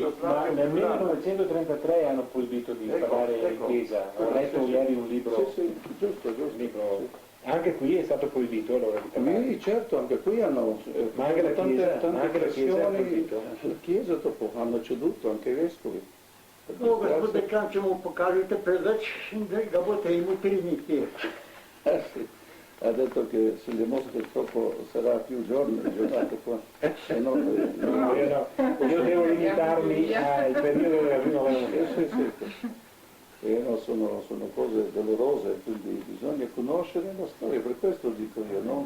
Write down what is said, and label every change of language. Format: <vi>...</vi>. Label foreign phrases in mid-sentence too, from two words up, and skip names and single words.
<it>ma nel 1933 hanno proibito di parlare in chiesa. Ho letto ieri un libro, Sì, giusto. un libro. Anche qui è stato proibito allora di parlare. Qui, certo, anche qui hanno Ma anche la Chiesa, tante ma anche la Chiesa ha pressioni, proibito. la Chiesa dopo hanno ceduto, anche i vescovi. No,</it> <sl>gospode, kam če mu pokažete preveč, ga boste imutriniti.</sl> <it>Sì. Ha detto che se le mosche troppo sarà più giornate qua, se no, Io devo limitarmi al periodo della primavera. sì. E no, sono cose dolorose, quindi bisogna conoscere la storia, per questo dico io, no?</it>